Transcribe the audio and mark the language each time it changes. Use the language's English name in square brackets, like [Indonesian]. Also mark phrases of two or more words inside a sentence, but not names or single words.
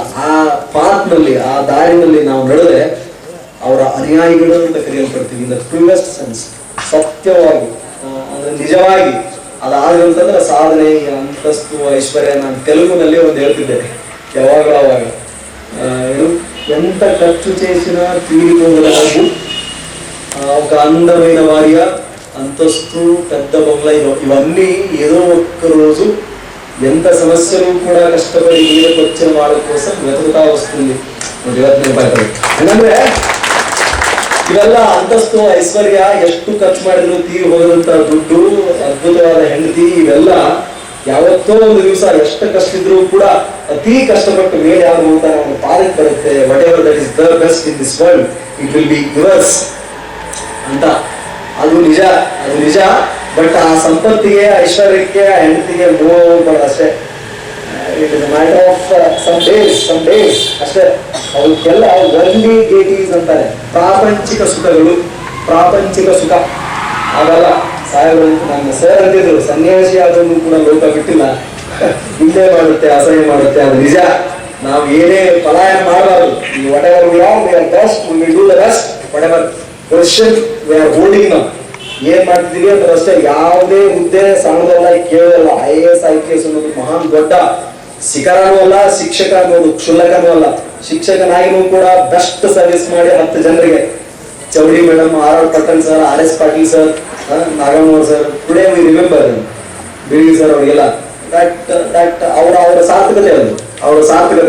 [Kannada] ಆ ಪಾತ್ನಲ್ಲಿ, ಆ ದಾರಿನಲ್ಲಿ ನಾವು ನಡೆದ್ರೆ ಅವರ ಅನುಯಾಯಿಗಳು ಅಂತ ಕರೆಯಲ್ಪಡ್ತೀವಿ. [English] in the truest sense, [Kannada] ಸತ್ಯವಾಗಿ ಅಂದ್ರೆ ನಿಜವಾಗಿ ಅದಾದ್ರೆ ಅಂತಂದ್ರೆ ಸಾಧನೆ, ಅಂತಸ್ತು, ಐಶ್ವರ್ಯ. ನಾನು ತೆಲುಗುನಲ್ಲಿ ಒಂದು ಹೇಳ್ತಿದ್ದೆ ಯಾವಾಗಲೂ ಅವಾಗ, [Telugu] ఎంత ఖర్చు చేసినా తీరిపోగలవు ఒక అందమైన భార్య, అంతస్తు, పెద్ద బంగ్లా, ఇవన్నీ ఏదో ఒక్క రోజు ఎంత సమస్యలు కూడా కష్టపడి మీదకి వచ్చిన వాళ్ళ కోసం వెతుకుతా వస్తుంది. [Kannada] ಅಂದ್ರೆ ಇವೆಲ್ಲ ಅಂತಸ್ತು, ಐಶ್ವರ್ಯ, ಎಷ್ಟು ಖರ್ಚು ಮಾಡಿದ್ರು ತೀರಿ ಹೋದಂತ ದುಡ್ಡು, ಅದ್ಭುತವಾದ ಹೆಂಡತಿ, ಇವೆಲ್ಲ ಯಾವತ್ತೋ ಒಂದು ದಿವಸ ಎಷ್ಟು ಕಷ್ಟ ಇದ್ರು ಕೂಡ ಅತಿ ಕಷ್ಟಪಟ್ಟು ಮೇಲೆ ಯಾರು ಅಂತ ನಮ್ಮ ಪಾದಕ್ಕೆ ಬರುತ್ತೆ. [English] whatever that is the best in this world, it will be yours ಅಂತ. [Kannada] ಅದು ನಿಜ. ಬಟ್ ಆ ಸಂಪತ್ತಿಗೆ, ಐಶ್ವರ್ಯಕ್ಕೆ, ಆ ಹೆಂಡತಿಗೆ ಹೋಗ್ಬಾರ್ದು ಅಷ್ಟೇ. [English] it is matter of some days ಅಷ್ಟೇ. [Kannada] ಅವಕ್ಕೆಲ್ಲ ವರ್ಲಿ ಗೇಟೀಸ್ ಅಂತಾರೆ, ಪ್ರಾಪಂಚಿಕ ಸುಖ ಆಗಲ್ಲ. ಸಾಹೇಬರು ನನ್ನ ಸರ್ ಅಂತಿದ್ರು, ಸನ್ಯಾಸಿ ಆದ್ರೂ ಕೂಡ ಲೋಕ ಬಿಟ್ಟಿಲ್ಲ, ಹಿಂದೆ ಮಾಡುತ್ತೆ, ಅಸಹ್ಯ ಮಾಡುತ್ತೆ. ಅದು ನಿಜ. ನಾವು ಏನೇ ಪಲಾಯನ ಮಾಡಬಾರ್ದು. [English] whatever we are, we are best, we will do the best. whatever question we are holding [Kannada] ನಾವು ಏನ್ ಮಾಡ್ತಿದೀವಿ ಅಂದ್ರೆ ಅಷ್ಟೇ. ಯಾವುದೇ ಹುದ್ದೆ ಸಣ್ಣದಲ್ಲ, ಕೇಳಲ್ಲ. IAS IPS ಅನ್ನೋದು ಮಹಾನ್ ದೊಡ್ಡ ಶಿಖರನೂ ಅಲ್ಲ, ಶಿಕ್ಷಕ ಅನ್ನೋದು ಕ್ಷುಲ್ಲಕನೂ ಅಲ್ಲ. ಶಿಕ್ಷಕನಾಗಿನೂ ಕೂಡ [English] best service [Kannada] ಮಾಡಿ 10 ಜನರಿಗೆ, ಚೌಡಿ ಮೇಡಮ್, RR ಪಟ್ಟಣ್ ಸರ್, RS ಪಾಟೀಲ್ ಸರ್, ನಾಗಮ್ಮವ್ರ ಸರ್, [English] today we remember [Kannada] ಬಿಳಿ ಸರ್, ಅವರಿಗೆಲ್ಲ ದಟ್ ಅವರ ಸಾರ್ಥಕತೆ, ಅವರ ಸಾರ್ಥಕತೆ.